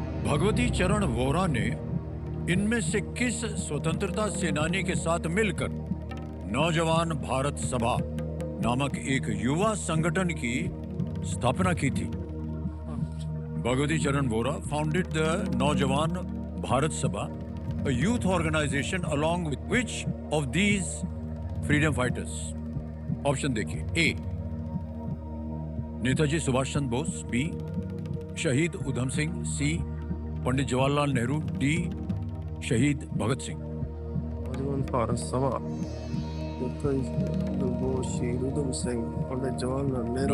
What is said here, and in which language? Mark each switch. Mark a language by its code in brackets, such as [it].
[hi] भगवती चरण वोरा ने इनमें से किस स्वतंत्रता सेनानी के साथ मिलकर नौजवान भारत सभा नामक एक युवा संगठन की स्थापना की थी? [en] Bhagwati Charan Vohra founded the Naujawan Bharat Sabha, a youth organization along with which of these freedom fighters? [hi] Option देखिए। ए नेताजी सुभाष चंद्र बोस, बी शहीद उधम सिंह, सी पंडित जवाहरलाल नेहरू, डी शहीद भगत सिंह। नौजवान भारत सभा, वो शहीद उधम सिंह, पंडित जवाहरलाल नेहरू।